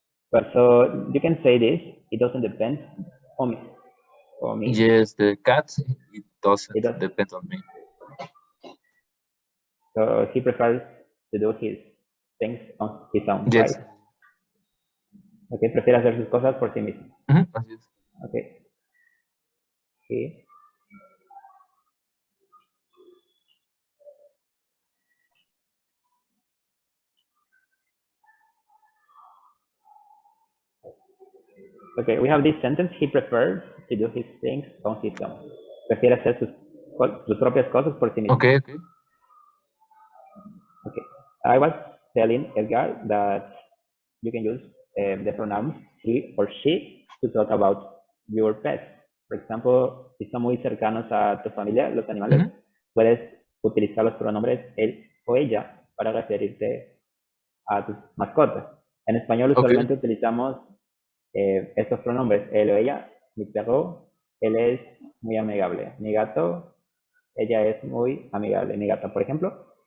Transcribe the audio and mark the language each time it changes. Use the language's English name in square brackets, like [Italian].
[English] But so you can say this, it doesn't depend on me. On me. yes, the cat it doesn't It does. depend on me. So he prefers to do his things on his own, Yes. right? [Spanish] Okay, prefiere hacer sus cosas por sí mismo. Así es. Okay. Sí. [English] Okay, we have this sentence. He prefers to do his things on his own. [Spanish] Prefiere hacer sus propias cosas por sí mismo. [English] Okay. Okay. I was telling Edgar that you can use the pronouns he or she to talk about your pets. For example, [Spanish] si son muy cercanos a tu familia, los animales, puedes utilizar los pronombres él o ella para referirte a tus mascotas. En español usualmente utilizamos estos pronombres, él o ella. Mi perro, él es muy amigable. Mi gato, ella es muy amigable. Mi gata, por ejemplo.